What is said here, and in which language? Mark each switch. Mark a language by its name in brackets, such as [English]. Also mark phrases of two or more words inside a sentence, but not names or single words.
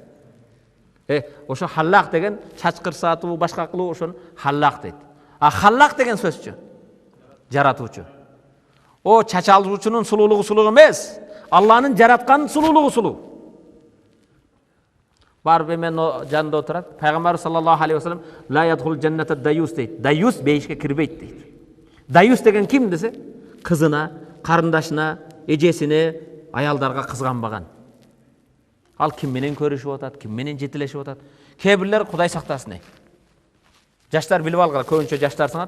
[Kyrgyz] Ошо халлак деген чач кырсатуу, башка кылуу ошону халлак дейт. А халлак деген сөзчү жаратуучу. О чач алуучунун сулуулугу сулуу эмес, Алланын жараткан сулуулугу сулуу. барып эменин жанында отурат. Пайгамбар [Arabic] صلى الله عليه وسلم لا يدخل الجنة ديوث [Kyrgyz] дейт. Даюс бейишке кирбейт дейт. Даюс деген ким десе? Кызына, карындашына, эжесине, аялдарга кызганбаган. Ал ким менен көрүшүп атат, ким менен жетелешип атат. Кээ бирлер Кудай сактасын дейт. Жаштар билип алгыла, көбүнчө жаштар сыңат.